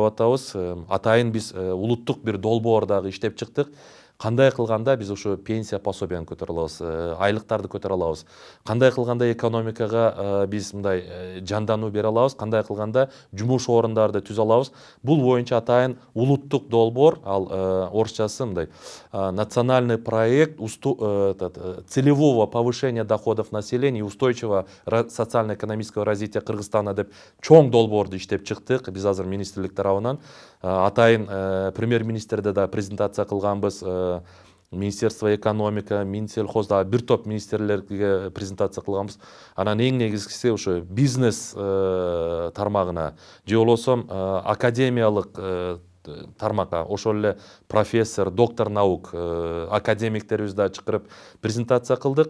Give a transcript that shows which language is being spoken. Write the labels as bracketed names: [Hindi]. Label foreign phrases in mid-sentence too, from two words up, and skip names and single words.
[Kyrgyz] Атайын биз улуттук бир долбоор дагы иштеп чыктык. кандай кылганда биз ошо пенсия пособияны көтөрө алабыз, айлыктарды көтөрө алабыз, кандай кылганда экономикага биз мындай жандануу бере алабыз, кандай кылганда жумуш орундарды түзө алабыз. Бул боюнча атайын улуттук долбоор, ал орусчасы мындай [Russian] национальный проект целевого повышения доходов населения и устойчивого социально-экономического развития Кыргызстана [Kyrgyz] деп чоң долбоорду иштеп чыктык. Биз азыр министрлик тарабынан атайын премьер-министрде да презентация кылганбыз. [Russian] Министерство экономика, [Kyrgyz] Минсельхоз да бир топ министрлерге презентация кылганбыз. Анан эң негизгиси ошо бизнес тармагына же болбосо академиялык тармакка, ошол эле профессор, [Russian] доктор наук, [Kyrgyz] академиктерибизди да чакырып презентация кылдык.